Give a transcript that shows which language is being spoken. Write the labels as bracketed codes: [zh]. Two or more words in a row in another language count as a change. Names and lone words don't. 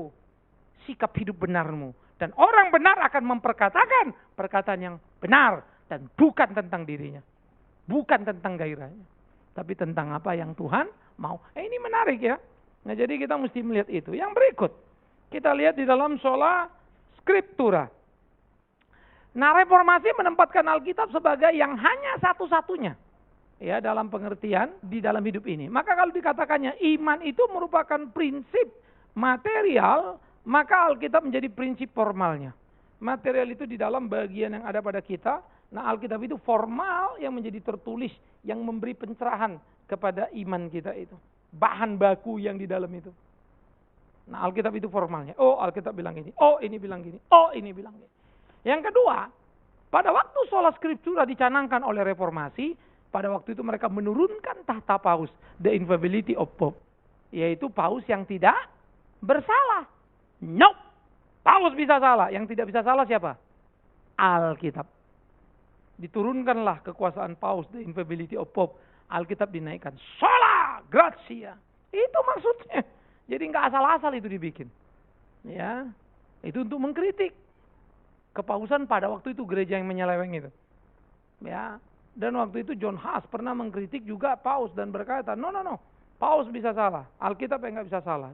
[id] Sikap hidup benarmu. Dan orang benar akan memperkatakan perkataan yang benar. Dan bukan tentang dirinya. Bukan tentang gairahnya. Tapi tentang apa yang Tuhan mau. Ini menarik ya. Nah jadi kita mesti melihat itu. Yang berikut. Kita lihat di dalam [la] sola scriptura. [id] Nah reformasi menempatkan Alkitab sebagai yang hanya satu-satunya. Ya dalam pengertian di dalam hidup ini. Maka kalau dikatakannya iman itu merupakan prinsip material, maka Alkitab menjadi prinsip formalnya. Material itu di dalam bagian yang ada pada kita. Nah Alkitab itu formal yang menjadi tertulis, yang memberi pencerahan kepada iman kita itu. Bahan baku yang di dalam itu. Nah Alkitab itu formalnya. Oh Alkitab bilang ini, oh ini bilang gini, oh ini bilang gini. Yang kedua, pada waktu [la] sola scriptura [id] dicanangkan oleh reformasi, pada waktu itu mereka menurunkan tahta paus, [en] the infallibility of pope, [id] yaitu paus yang tidak bersalah. Nope, paus bisa salah, yang tidak bisa salah siapa? Alkitab. Diturunkanlah kekuasaan paus, [en] the infallibility of pope, [id] Alkitab dinaikkan, [la] sola gratia. [id] Itu maksudnya. Jadi nggak asal-asal itu dibikin. Ya, itu untuk mengkritik kepausan pada waktu itu gereja yang menyeleweng itu. Ya. Dan waktu itu John Huss pernah mengkritik juga paus dan berkata, no, paus bisa salah, Alkitab yang nggak bisa salah.